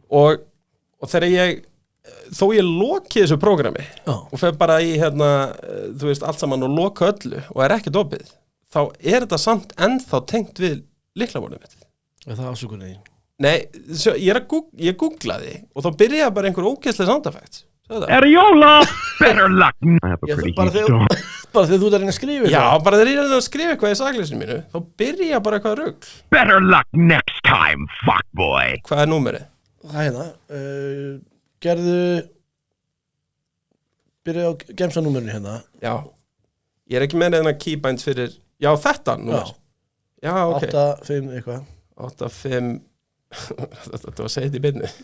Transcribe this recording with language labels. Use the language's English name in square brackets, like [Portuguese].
[Icelandic] Og þegar ég, þó ég loki þessu prógrami og fer bara í, hérna, þú veist, allt saman og loka öllu og er ekkert opið, þá er þetta samt ennþá tengt við lyklaborðið mitt. Er það ásökunni? Nei, ég googlaði og þá byrjaði bara einhver ógeðslega sound effects. Erjóla! [English] Better luck. I have a pretty huge dog. [Icelandic] Bara þegar þú ert að reyna að skrifa Já, bara þegar ég er að skrifa eitthvað í sakleysinu mínu, þá byrja bara eitthvað rugl. [English] Better luck next time, fuckboy. [Icelandic] Hvað er númerið? Það hérna, byrja á gemsanúmerinu hérna. Já, ég er ekki með neðan að keybind fyrir, já þetta númer. Já, ok. 8-5 eitthvað. 8-5, þetta var segið í beinni.